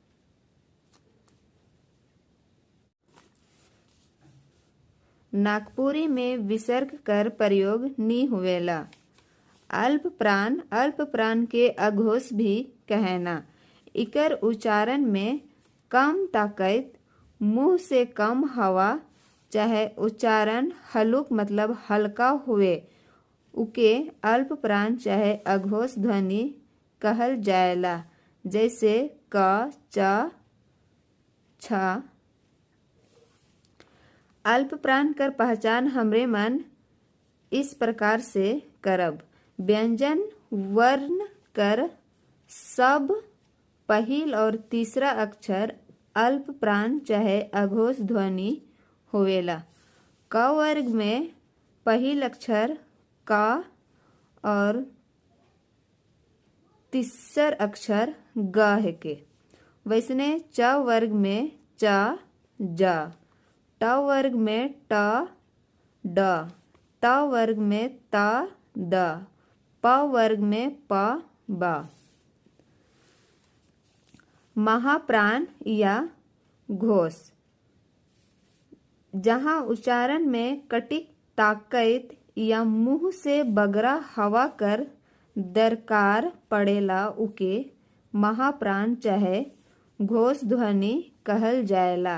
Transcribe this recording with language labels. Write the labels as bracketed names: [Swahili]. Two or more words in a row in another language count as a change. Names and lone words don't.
[Sadri] नागपुरी में विसर्ग कर प्रयोग नी होवेला। अल्प प्राण के अघोष भी कहना। इकर उच्चारण में कम ताकत, मुंह से कम हवा, चाहे उच्चारण हलुक मतलब हल्का हुए, उके अल्प प्राण चाहे अघोष ध्वनि कहल जाएला। जैसे क, च, छ। अल्प प्राण कर पहचान हमरे मन इस प्रकार से करब। व्यंजन वर्ण कर सब पहिल और तीसरा अक्षर अल्प प्राण चाहे अघोष ध्वनि होवेला। क वर्ग में पहिल अक्षर क और तीसर अक्षर ग है के। वैसने च वर्ग में च, ज। ट वर्ग में ट, ड। त वर्ग में त, द। प वर्ग में प, ब। महाप्राण या घोष, जहाँ उच्चारण में कटिक ताकत या मुंह से बगरा हवा कर दरकार पड़ेला उके महाप्राण चाहे घोष ध्वनि कहल जाएला।